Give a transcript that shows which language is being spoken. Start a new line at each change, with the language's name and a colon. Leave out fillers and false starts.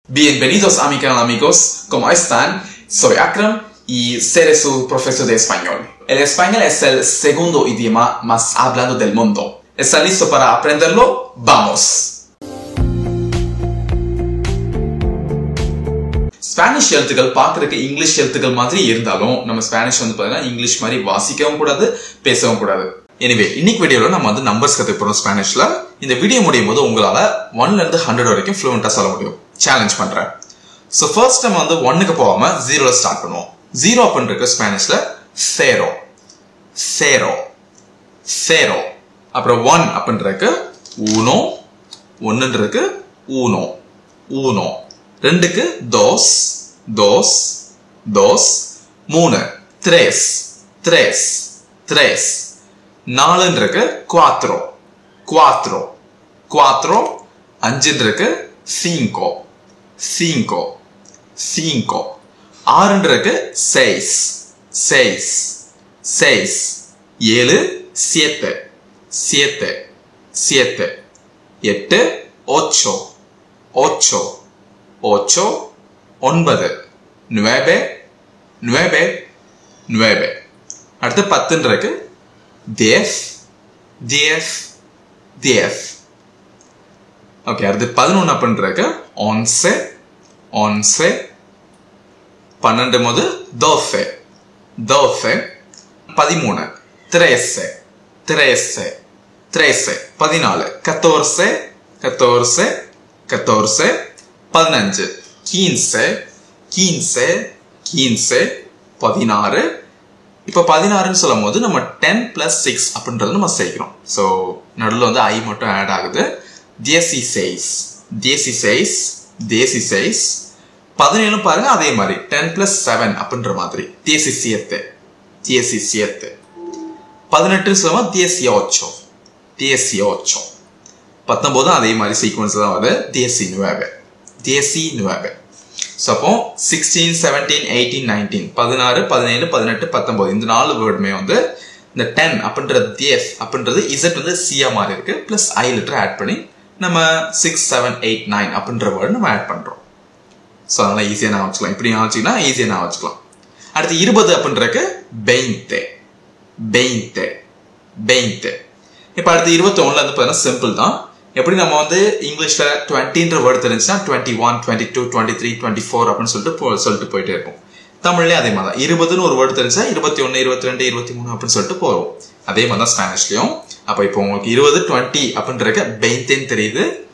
Spanish: Bienvenidos a mi canal, amigos. ¿Cómo están? Soy Akram y seré su profesor de español. El español es el segundo idioma más hablado del mundo. ¿Están listos para aprenderlo? ¡Vamos!
Tamil: Spanish எழுத்துக்கள் பார்க்கறதுக்கு English எழுத்துக்கள் மாதிரி இருந்தாலும் நம்ம Spanish வந்து பார்த்தீங்கன்னா English மாதிரி வாசிக்கவும் கூடாது பேசவும் கூடாது. எனிவே இன்னைக்கு வீடியோல நம்ம வந்து நம்பர்ஸ் கத்துக்க போறோம் ஸ்பானிஷ்ல. இந்த வீடியோ முடியும் போது உங்களால 1ல இருந்து 100 வரைக்கும் ஃப்ளூயண்டா சொல்ல முடியும். சேலஞ்ச் பண்றேன். சோ ஃபர்ஸ்ட் நம்ம வந்து 1க்கு போகாம 0ல ஸ்டார்ட் பண்ணுவோம். 0 அப்படின்றது ஸ்பானிஷ்ல
Spanish: cero cero cero.
Tamil: அப்புறம் 1 அப்படின்றது uno, 1ன்றது
Spanish: uno uno. 2க்கு dos dos dos. 3 tres tres tres. 4ன்றது cuatro cuatro cuatro. 5ன்றது cinco cinco cinco. 6ன்றது seis seis seis. 7 siete siete siete. 8 ocho ocho ocho. 9 nueve nueve nueve. அடுத்து 10ன்றது diez diez diez.
Tamil: Okay, அடுத்து 11 அப்படின்றது
Spanish: once once.
Tamil: 12 போது
Spanish: doce doce. 13 trece trece trece. 14 catorce catorce catorce. 15 quince quince quince. 16.
Tamil: இப்போ 16ன்னு சொல்லும் போது நம்ம 10 plus 6 அப்படின்றது நம்ம சேர்க்கிறோம். ஸோ நடுவில் வந்து ஐ மட்டும் ஆட் ஆகுது.
Spanish: dieciséis dieciséis dieciséis.
Tamil: 17 பாருங்க, அதே மாதிரி 10 plus 7 அப்படின்ற மாதிரி
Spanish: diecisiete diecisiete.
Tamil: 18 சொல்லுவோம்
Spanish: dieciocho dieciocho.
Tamil: 19 அதே மாதிரி சீக்வன்ஸ் தான் வருது
Spanish: diecinueve diecinueve.
Tamil: ஸோ அப்போ 16 17 18 19 16 17 18 19 இந்த 4 வேர்டுமே வந்து இந்த 10 அப்படின்றது diez அப்படின்றது இசட் வந்து சியா மாதிரி இருக்கு. பிளஸ் ஐ லெட்டர் ஆட் பண்ணி நம்ம 6 7 8 9 அப்படின்ற வேர்டு நம்ம ஆட் பண்றோம். ஸோ அதனால ஈஸியா நான் வச்சுக்கலாம். இப்படி நான் வச்சுக்கலாம், ஈஸியா நான் வச்சுக்கலாம். அடுத்து 20 அப்படின்றக்கு
Spanish: veinte veinte veinte.
Tamil: இப்போ அடுத்து 21ல வந்து பார்த்தீங்கன்னா சிம்பிள் தான். எப்படி நம்ம வந்து இங்கிலீஷ்ல 20ன்ற வேர்டு தெரிஞ்சுன்னா 21 22 23 24 அப்படின்னு சொல்லிட்டு போயிட்டே இருக்கும். தமிழ்லயே அதே மாதிரி தான் 20ன்னு ஒரு வேர்டு தெரிஞ்சா 21 22 23 அப்படின்னு சொல்லிட்டு போறோம். அதே மாதிரி தான் ஸ்பானிஷ்லயும். அப்ப இப்போ உங்களுக்கு 20 20 அப்படின்றக்க வெயின்டேன்னு தெரியுது.